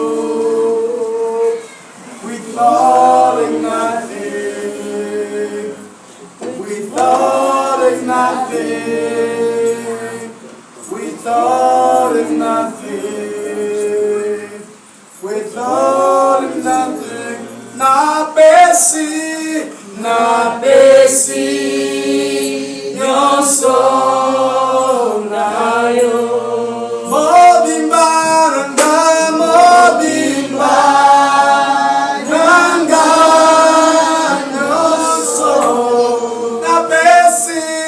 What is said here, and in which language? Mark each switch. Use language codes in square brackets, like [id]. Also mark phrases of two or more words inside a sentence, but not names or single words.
[en] Without nothing, without nothing. Without nothing, without nothing, [ln] na besi, nyonso na yo. Mobimba nanga nyonso, na besi.